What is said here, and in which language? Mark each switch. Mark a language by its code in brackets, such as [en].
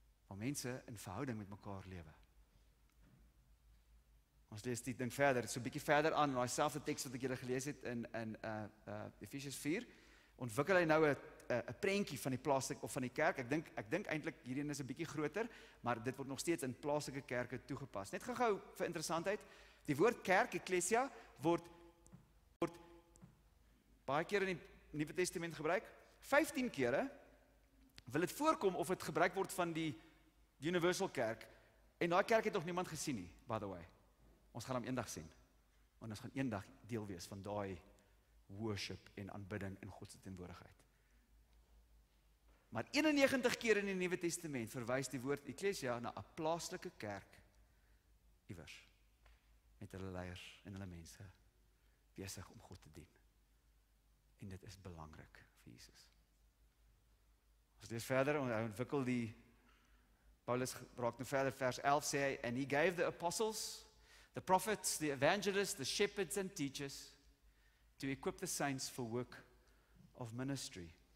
[af] Waar mense in verhouding met mekaar lewe. Ons lees die ding verder, so 'n bietjie verder aan, in daai selfde teks wat ek julle gelees het in Efesiërs 4, ontwikkel hy nou 'n prentjie van die plaaslike of van die kerk. Ek dink eintlik hierheen is 'n bietjie groter, maar dit word nog steeds in plaaslike kerke toegepas. Net gou vir interessantheid, die woord kerk, eklesia, word baie keer in die Nuwe Testament gebruik. 15 kere wil dit voorkom of dit gebruik word van die Universal Kerk. En daai kerk het nog niemand gesien nie, [en] by the way. [af] Ons gaan hom eendag sien. Want ons gaan eendag deel wees van daai worship en aanbidding in God se teenwoordigheid. Maar 91 keer in die Nuwe Testament verwys die woord eklesia na 'n plaaslike kerk iewers met hulle leiers en hulle mense besig om God te dien. En dit is belangrik vir Jesus. Ons lees verder, hy ontwikkel Paulus raak nou verder, vers 11 sê hy, [en] and he gave the apostles, the prophets, the evangelists, the shepherds and teachers to equip the saints for work of ministry.